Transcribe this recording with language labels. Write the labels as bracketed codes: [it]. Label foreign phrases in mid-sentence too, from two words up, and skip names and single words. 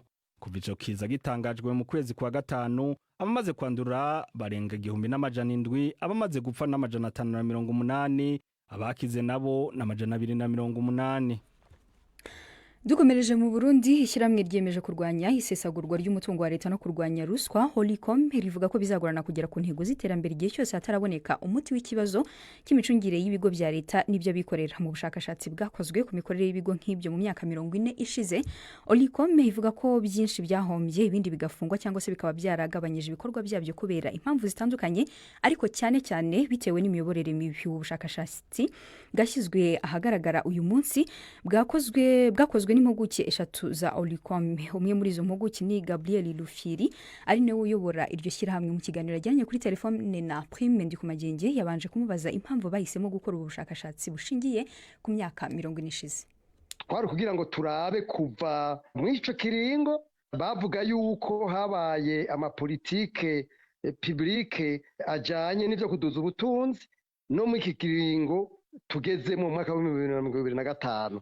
[rn] Kuva ico kiza gitangajwe mu kwezi kwa gatanu, abamaze kwandura barenga 1700, abamaze gupfa n'580, abakize nabo n'280. [rw] Dukomereje mu Burundi, ishyirahamwe ryemeje kurwanya isesagurwa ry'umutungo wa leta no kurwanya ruswa Holicom rivuga ko bizagorana kugera ku ntego z'iterambere igihe cyose hataraboneka umuti w'ikibazo cy'imicungire y'ibigo bya leta n'ibyo bikorera. Mu bushakashatsi bwakozwe ku mikorere y'ibigo nk'ibyo mu myaka 40 ishize, Holicom ivuga ko byinshi byahombye, ibindi bigafungwa cyangwa se bikaba byaragabanyije ibikorwa byabyo kubera impamvu zitandukanye, ariko cyane cyane bitewe n'imiyoborere mibi. Ubushakashatsi bwashyizwe ahagaragara uyu munsi bwakozwe n'impuguke 3 za Holicom. Umwe muri izo mpuguke ni Gabriel Lufiri, ari nawe uyobora iryo shyirahamwe. Mu kiganiro yajyanye kuri telefone na Prime Ndikumagenge, yabanje kumubaza impamvu bahisemo gukora ubu bushakashatsi bushingiye ku myaka 40 ishize. [rn] Twari kugira ngo turabe kuva mu ico kiringo bavuga yuko habaye amapolitike publique ajanye n'ivyo kuduza ubutunzi, no mu iki kiringo tugeze mu mwaka wa 2025.